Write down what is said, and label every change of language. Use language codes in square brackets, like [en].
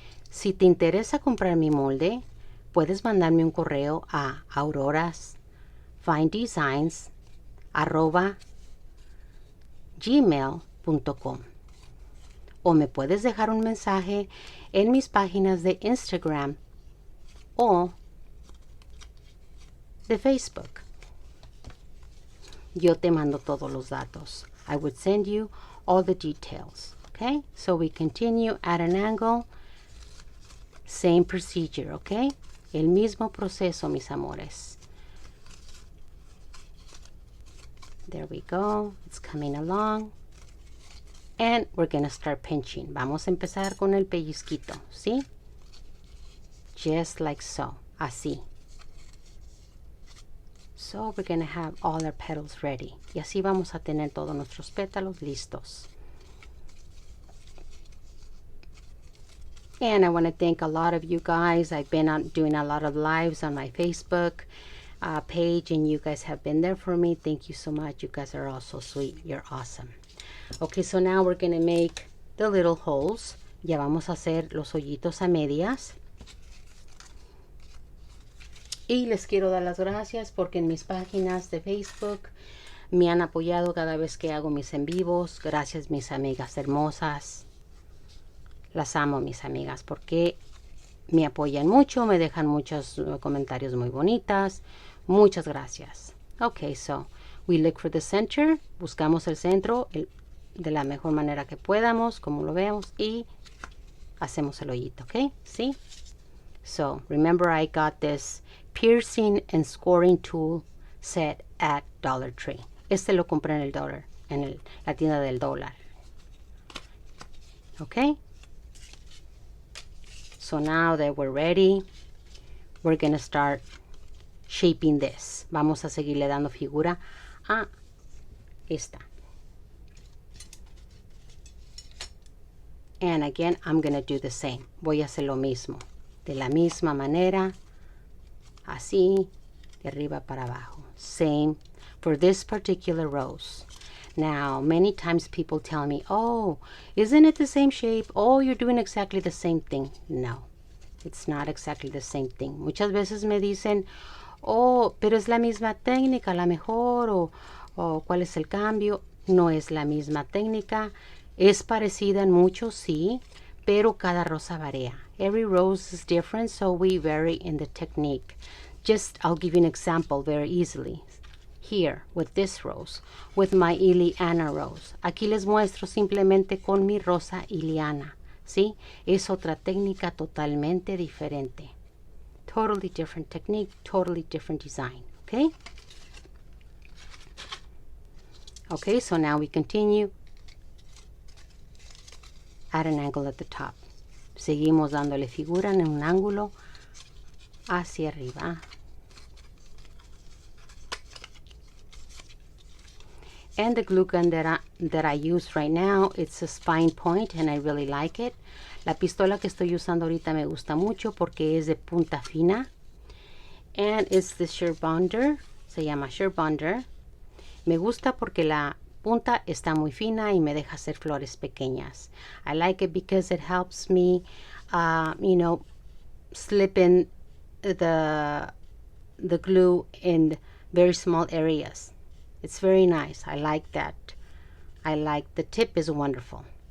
[es] Si te interesa comprar mi molde, puedes mandarme un correo a aurorasfinedesigns@gmail.com, o me puedes dejar un mensaje en mis páginas de Instagram o de Facebook. Yo te mando todos los datos. [en] I would send you all the details. Okay, so we continue at an angle. Same procedure, okay? [es] El mismo proceso, mis amores. [en] There we go. It's coming along. And we're going to start pinching. [es] Vamos a empezar con el pellizquito, ¿sí? [en] Just like so. [es] Así. [en] So we're going to have all our petals ready. [es] Y así vamos a tener todos nuestros pétalos listos. [en] And I want to thank a lot of you guys. I've been doing a lot of lives on my Facebook page, and you guys have been there for me. Thank you so much. You guys are all so sweet. You're awesome. Okay, so now we're going to make the little holes. [es] Ya vamos a hacer los hoyitos a medias. Y les quiero dar las gracias porque en mis páginas de Facebook me han apoyado cada vez que hago mis en vivos. Gracias, mis amigas hermosas. Las amo, mis amigas, porque me apoyan mucho, me dejan muchos comentarios muy bonitas. Muchas gracias. [en] Okay, so we look for the center. [es] Buscamos el centro de la mejor manera que podamos, como lo vemos, y hacemos el hoyito, okay? ¿Sí? [en] So remember, I got this piercing and scoring tool set at Dollar Tree. [es] Este lo compré en el dólar, en la tienda del dólar. [en] Okay? So now that we're ready, we're going to start shaping this. [es] Vamos a seguirle dando figura a esta. [en] And again, I'm going to do the same. [es] Voy a hacer lo mismo. De la misma manera. Así. De arriba para abajo. [en] Same for this particular rose. Now, many times people tell me, oh, isn't it the same shape? Oh, you're doing exactly the same thing. No, it's not exactly the same thing. [es] Muchas veces me dicen, oh, pero es la misma técnica, la mejor, o ¿cuál es el cambio? No es la misma técnica. Es parecida en mucho, sí, pero cada rosa varía. [en] Every rose is different, so we vary in the technique. Just, I'll give you an example very easily. Here, with this rose, with my Ileana rose. [es] Aquí les muestro simplemente con mi rosa Ileana, ¿sí? Es otra técnica totalmente diferente. [en] Totally different technique, totally different design, okay? Okay, so now we continue at an angle at the top. [es] Seguimos dándole figura en un ángulo hacia arriba. [en] And the glue gun that I use right now, it's a spine point and I really like it. [es] La pistola que estoy usando ahorita me gusta mucho porque es de punta fina. [en] And it's the shear bonder, [es] se llama shear bonder. Me gusta porque la punta está muy fina y me deja hacer flores pequeñas. [en] I like it because it helps me, you know, slip in the glue in very small areas. It's very nice. I like that. I like the tip is wonderful.